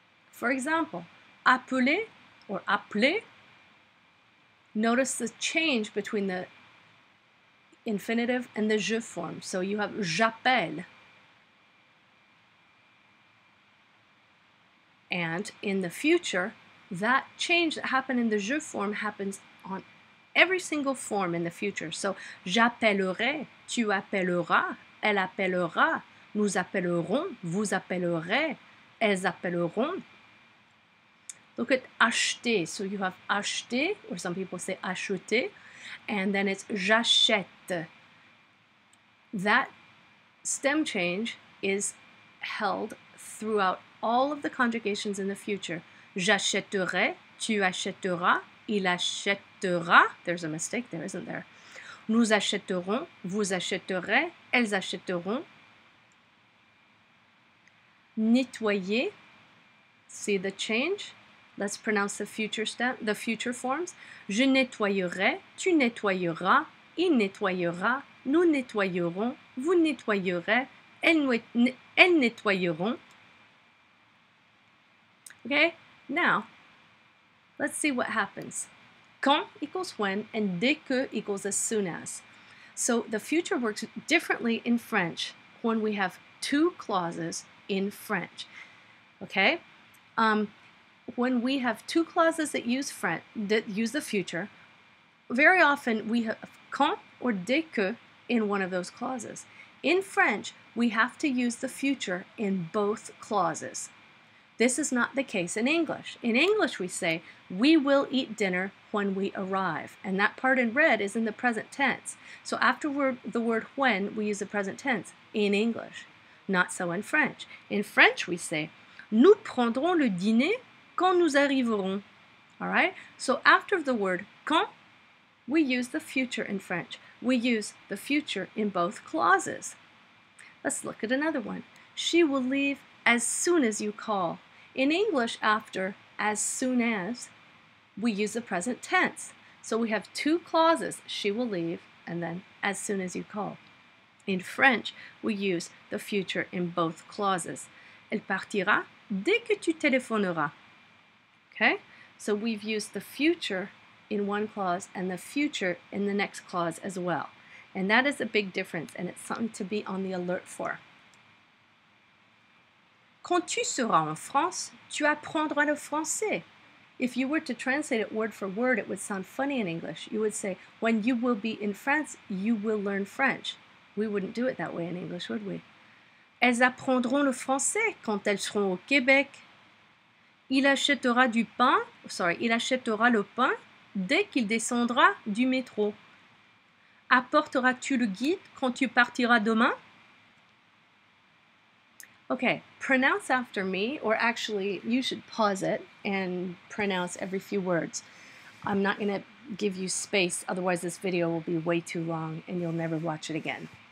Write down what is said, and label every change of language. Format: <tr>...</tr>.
<en>For example, appeler or appeler, notice the change between the infinitive and the je form. So you have j'appelle. And in the future, that change that happened in the je form happens on every single form in the future.</en> <fr>So j'appellerai, tu appelleras, elle appellera, nous appellerons, vous appellerez, elles appelleront.</fr> <en>Look at acheter. So you have acheter, or some people say acheter, and then it's j'achète. That stem change is held throughout all of the conjugations in the future.</en> <fr>J'achèterai, tu achèteras, il achètera.</fr> <en>There's a mistake there, isn't there?</en> <fr>Nous achèterons, vous achèterez, elles achèteront.</fr> <en>Nettoyer. See the change? Let's pronounce the future forms.</en> <fr>Je nettoyerai, tu nettoyeras, il nettoyera, nous nettoyerons, vous nettoyerez, elles nettoyeront.</fr> <en>Okay, now let's see what happens. Quand equals when and dès que equals as soon as. So the future works differently in French when we have two clauses in French. Okay? When we have two clauses that use the future, very often we have quand or dès que in one of those clauses. In French, we have to use the future in both clauses. This is not the case in English. In English, we say, we will eat dinner when we arrive. And that part in red is in the present tense. So after the word when, we use the present tense in English. Not so in French. In French, we say,</en> <fr>nous prendrons le dîner quand nous arriverons.</fr> <en>All right? So after the word quand, we use the future in French. We use the future in both clauses. Let's look at another one. She will leave as soon as you call. In English, after as soon as, we use the present tense. So we have two clauses, she will leave, and then as soon as you call. In French, we use the future in both clauses.</en> <fr>Elle partira dès que tu téléphoneras.</fr> <en>Okay? So we've used the future in one clause and the future in the next clause as well. And that is a big difference, and it's something to be on the alert for.</en> <fr>Quand tu seras en France, tu apprendras le français.</fr> <en>If you were to translate it word for word, it would sound funny in English. You would say, when you will be in France, you will learn French. We wouldn't do it that way in English, would we?</en> <fr>Elles apprendront le français quand elles seront au Québec. Il achètera le pain dès qu'il descendra du métro. Apporteras-tu le guide quand tu partiras demain?</fr> <en>Okay, pronounce after me, or actually you should pause it and pronounce every few words. I'm not going to give you space, otherwise this video will be way too long and you'll never watch it again.</en>